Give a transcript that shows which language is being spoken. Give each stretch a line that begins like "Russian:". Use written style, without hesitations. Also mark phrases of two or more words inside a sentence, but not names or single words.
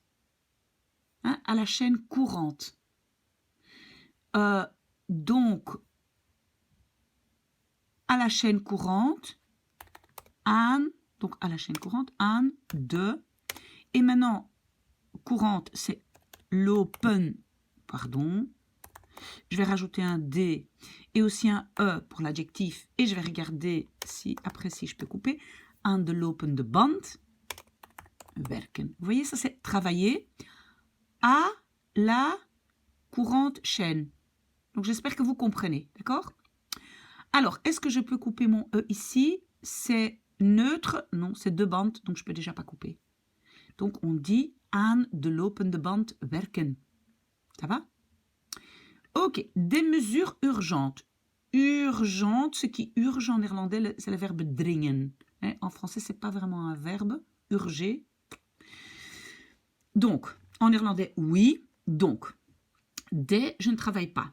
French: Hein, à la chaîne courante. Donc, à la chaîne courante, donc à la chaîne courante, de. Et maintenant, courante, c'est l'open, pardon. Je vais rajouter un D et aussi un E pour l'adjectif. Et je vais regarder après si je peux couper.
Dutch: Aan de lopende band. Werken.
French: Vous voyez, ça c'est travailler à la courante chaîne. Donc j'espère que vous comprenez, d'accord? Alors, est-ce que je peux couper mon E ici? C'est neutre? Non, c'est de band, donc je ne peux déjà pas couper. Donc on dit
Dutch: aan de lopende band werken.
French: Ça va? Ok, des mesures urgentes. Urgente, ce qui urge en néerlandais, c'est le verbe dringen. En français, ce n'est pas vraiment un verbe, urger. Donc, en néerlandais, oui. Donc, des, je ne travaille pas.